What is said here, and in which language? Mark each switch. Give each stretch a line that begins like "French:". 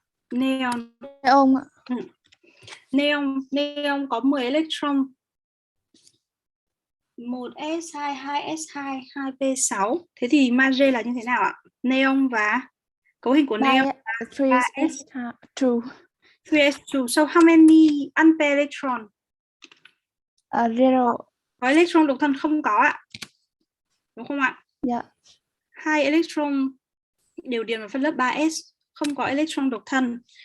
Vietnamese: Neon. Neon ạ. Neon có 10 electron. 1s2, 2s2, 2p6. Thế thì magie là như thế nào ạ? Neon và cấu hình của neon là 3s2. 3s2.
English: So how many unpaired electron? Zero.
Vietnamese: Có electron độc thân không có ạ? Đúng không ạ? Dạ. 2 electron đều điền vào phân lớp 3s, không có electron độc thân.